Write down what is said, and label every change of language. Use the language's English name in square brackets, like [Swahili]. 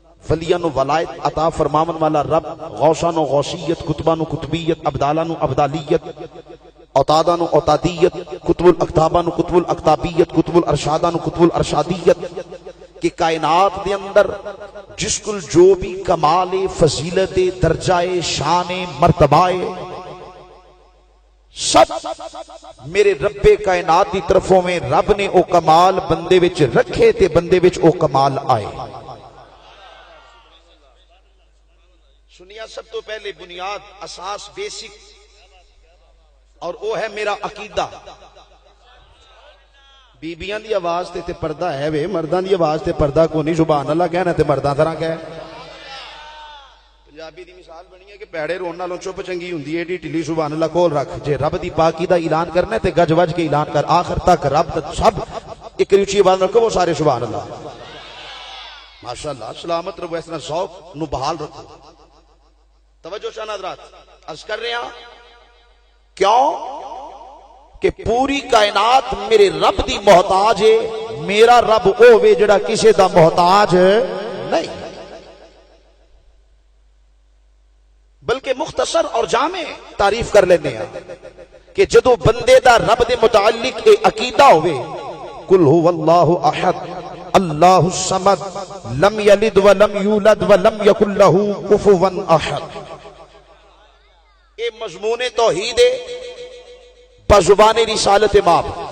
[Punjabi] ولیان و ولایت عطا فرماون والا رب, غوثان و غوثیت, کتبان و کتبیت, ابدالان و ابدالیت, اوتادان و اوتادیت, کتب الاکتابان و کتب الاکتابیت, کتب الارشادان و کتب الارشادیت, کہ کائنات دے اندر جس کل جو بھی کمال فضیلت درجہ شان مرتبہ سب میرے رب کائنات دی طرفوں میں رب نے او کمال بندے وچ رکھے تے بندے وچ او کمال آئے. سنیا سب تو پہلے بنیاد اساس بیسک اور وہ ہے میرا عقیدہ. بیبیاں دی آواز تے پردہ ہے وے, مردان دی آواز تے پردہ کو نہیں. سبحان اللہ کہنا تے مردان طرح کہے. پنجابی دی مثال بنی ہے کہ پیڑے رون نالوں چپ چنگی ہوندی ہے ایڈی ٹلی. سبحان اللہ کول رکھ. جے رب دی پاکی دا اعلان کرنا ہے تے گج وج کے اعلان کر. آخر تک رب سب ایک اونچی آواز رکھو وہ سارے سبحان اللہ. ماشاءاللہ سلامت رہو, اس طرح ذوق نو بحال رکھو. توجہ شان حضرات, عرض کر رہے ہیں کیوں کہ پوری کائنات میرے رب دی محتاج ہے. میرا رب او وے جڑا کسے دا محتاج نہیں. بلکہ مختصر اور جامع تعریف کر لینے ہیں کہ جدو بندے دا رب دے متعلق اے عقیدہ ہوئے [Arabic] قل هو اللہ احد اللہ الصمد لم یلد ولم یولد ولم یکن له کفوا احد, [Punjabi] اے مضمون توحید ہے بزبان رسالت ماب.